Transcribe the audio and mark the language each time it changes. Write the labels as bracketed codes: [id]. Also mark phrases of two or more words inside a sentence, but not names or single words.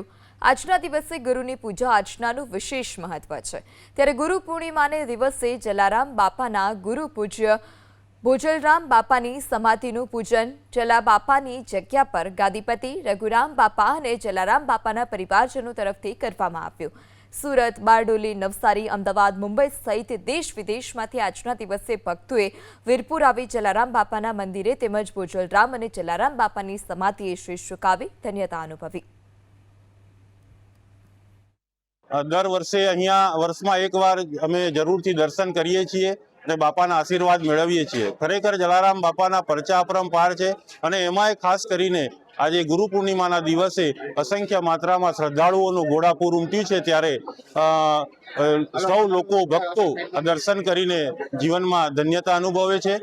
[gu] આજના દિવસે ગુરુની પૂજા અર્ચનાનું વિશેષ મહત્વ છે। ત્યારે ગુરુ પૂર્ણિમાને દિવસે જલારામ બાપાના ગુરુ પૂજ્ય ભોજલરામ બાપાની સમાધિનું પૂજન, જલા બાપાની જગ્યા પર ગાદીપતિ રઘુરામ બાપા અને જલારામ બાપાના પરિવારજનો તરફથી કરવામાં આવ્યું। સુરત, બારડોલી, નવસારી, અમદાવાદ, મુંબઈ સહિત દેશ વિદેશમાંથી આજના દિવસે ભક્તોએ વીરપુર આવી જલારામ બાપાના મંદિરે તેમજ ભોજલરામ અને જલારામ બાપાની સમાધિએ શીશ ઝુકાવી ધન્યતા અનુભવી। દર વર્ષે અહીંયા વર્ષમાં એકવાર અમે જરૂરથી દર્શન કરીએ છીએ અને બાપાના આશીર્વાદ મેળવીએ છીએ। ખરેખર જલારામ બાપાના પરચા અપરંપાર છે અને એમાંય ખાસ કરીને આજે ગુરુ પૂર્ણિમાના દિવસે અસંખ્ય માત્રામાં શ્રદ્ધાળુઓનું ઘોડાપૂર ઉમટ્યું છે। ત્યારે સૌ લોકો ભક્તો દર્શન કરીને જીવનમાં ધન્યતા અનુભવે છે।